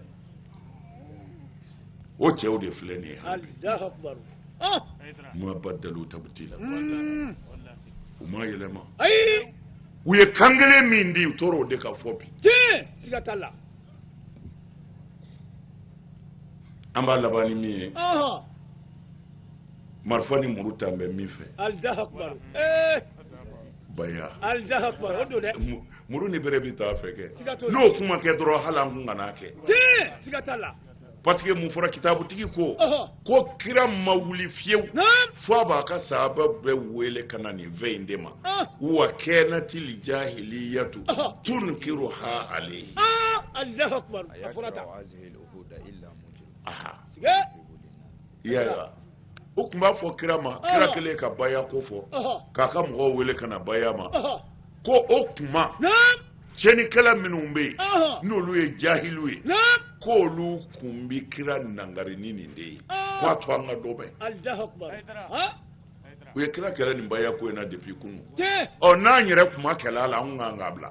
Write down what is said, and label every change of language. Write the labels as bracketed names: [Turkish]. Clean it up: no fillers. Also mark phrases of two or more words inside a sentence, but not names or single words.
[Bambara] o cɛw de filɛ nin ye [Arabic] ما بدلوا تبديلا [Bambara] u ma yɛlɛma u ye kan kelen min di u tora o de ka fɔ bi an b'a laban ni min ye marifa ni muru ta n bɛ min fɛ baya muru ni bere bɛ taa fɛ kɛ n'o kuma kɛ dɔrɔn hali an kun kan'a kɛ [French] parce que [Bambara] mun fɔra kitabutigi ko ko kira ma wuli fiyewu fo a b'a ka sahaba bɛɛ wele ka na nin fɛn in de ma [Arabic] وكانت الجاهلية تنكرها عليه الله أكبر [Bambara] iya o tun b'a fɔ kira ma kira kelen ka baya ko fɔ k'a ka mɔgɔw wele ka na baya ma ko o tuma tiɲɛnikɛla minnu bɛ yen n'olu ye jahilu ye k'olu kun bi kira nangari ni nin de ye k'a to an ka dɔ bɛn u ye kira kɛlɛ nin baya ko in na depuis kunu n'an yɛrɛ kun ma kɛlɛ a la an kan k'a bila